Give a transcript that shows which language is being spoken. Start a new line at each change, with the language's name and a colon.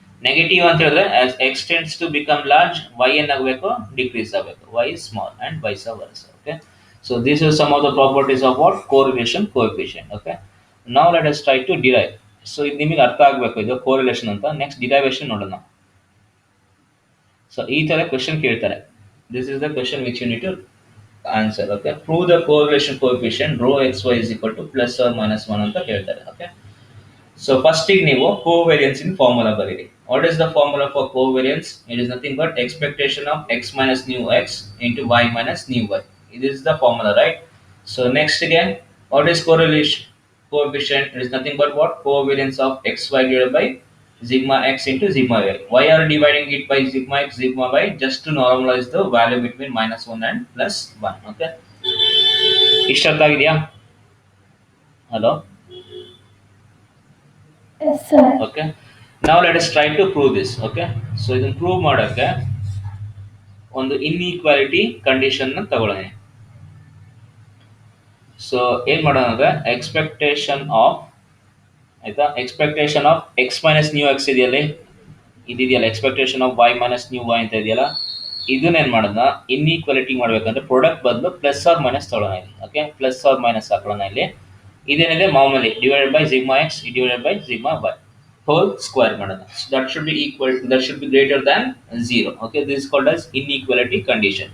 Kannada: Negative ಅಂತ ಹೇಳಿದ್ರೆ
English: as x tends to become large, y
Kannada: ಏನಾಗಬೇಕು, ಡಿಕ್ರೀಸ್ ಆಗಬೇಕು,
English: y is small and vice versa. Okay, so these are some of the properties of what, correlation coefficient. Okay, now let us try to derive.
Kannada: So ಇದು ನಿಮಗೆ ಅರ್ಥ ಆಗಬೇಕು, ಇದು correlation ಅಂತ. Next derivation ನೋಡೋಣ.
English: so
Kannada: ಈ ಥರ ಕ್ವೆಶನ್ ಕೇಳ್ತಾರೆ,
English: This is the question which you need to answer. Okay, prove the correlation coefficient rho x y is equal to +or -1
Kannada: ಅಂತ ಹೇಳ್ತಾರೆ. ಓಕೆ, ಸೊ ಫಸ್ಟಿಗೆ ನೀವು ಕೋವೇರಿಯನ್ಸ್ ಇನ್ ಫಾರ್ಮುಲಾ ಬರೀರಿ.
English: What is the formula for covariance? It is nothing but expectation of x minus new x into y minus new y. It is the formula, right? So next again, what is correlation coefficient? It is nothing but what, covariance of xy divided by sigma x into sigma y. Why are dividing it by sigma x sigma y? Just to normalize the value between -1 and +1.
Kannada: Okay, ಇಷ್ಟ ಅರ್ಥ ಆಗಿದೆಯಾ? Hello,
English: Yes, sir. Okay, ನಾವು let us try to prove this.
Kannada: Okay, so ಇದನ್ನು prove ಮಾಡೋಕ್ಕೆ ಒಂದು inequality ಕಂಡೀಷನ್ನ ತಗೊಳ್ಳೋಣ. So ಏನು ಮಾಡೋಣ ಅಂದರೆ, ಎಕ್ಸ್ಪೆಕ್ಟೇಷನ್ ಆಫ್, ಆಯಿತಾ, expectation of X minus new X ಇದೆಯಲ್ಲ, ಇದೆಯಲ್ಲ, expectation of Y minus new Y ಅಂತ ಇದೆಯಲ್ಲ, ಇದನ್ನೇನು ಮಾಡೋಣ, ಇನ್ಈಕ್ವಾಲಿಟಿ ಮಾಡಬೇಕಂದ್ರೆ ಪ್ರಾಡಕ್ಟ್ ಬದಲು +or- ತಗೊಳ್ಳೋಣ ಇಲ್ಲಿ. ಓಕೆ, +or- ಹಾಕೊಳ್ಳೋಣ ಇಲ್ಲಿ. ಇದೇನಿದೆ ಮಾಮೂಲಿ divided by sigma X divided by sigma Y.
English: whole square
Kannada: ಮಾಡೋಣ.
English: So that should be equal, that should be greater than 0. Okay, this is called as inequality condition.